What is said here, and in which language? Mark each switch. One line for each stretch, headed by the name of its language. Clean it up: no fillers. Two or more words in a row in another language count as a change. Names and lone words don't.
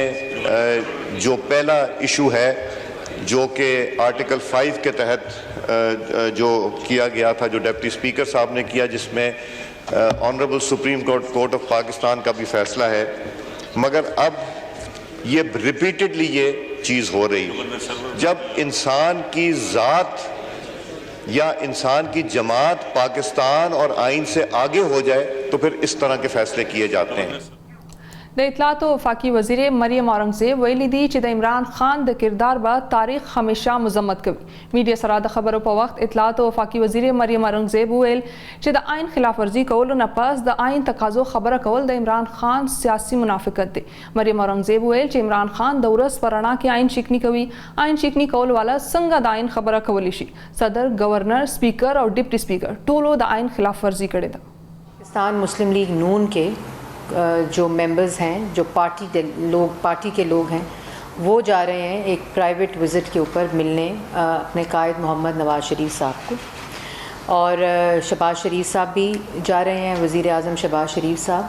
Urdu: جو پہلا ایشو ہے جو کہ آرٹیکل 5 کے تحت جو کیا گیا تھا جو ڈپٹی اسپیکر صاحب نے کیا جس میں آنریبل سپریم کورٹ آف پاکستان کا بھی فیصلہ ہے مگر اب یہ ریپیٹڈلی یہ چیز ہو رہی جب انسان کی ذات یا انسان کی جماعت پاکستان اور آئین سے آگے ہو جائے تو پھر اس طرح کے فیصلے کیے جاتے ہیں
Pashto: د اطلاعات او وفاقي وزیر مریم اورنګزیب ویلي دي چې د عمران خان د کردار به تاریخ همیشه مذمت کوي میډیا سره د خبرو په وخت اطلاعات او وفاقي وزیر مریم اورنګزیب ویل چې د آئین خلاف ورزي کولو نه پس د آئین تقاضو خبره کول د عمران خان سیاسي منافقت دی مریم اورنګزیب ویل چې عمران خان د ورځ پر رڼا کې آئین شکنی کوي آئین شکنی کول والا څنګه د آئین خبره کولی شي صدر گورنر سپیکر او ډیپټي سپیکر ټولو د آئین خلاف ورزي کړې ده
Urdu: پاکستان مسلم لیگ نون کے جو ممبرز ہیں، جو پارٹی کے لوگ ہیں، وہ جا رہے ہیں ایک
English: private visit
Urdu: کے اوپر ملنے اپنے قائد محمد نواز شریف صاحب کو، اور شہباز شریف صاحب بھی جا رہے ہیں، وزیر اعظم شہباز شریف صاحب.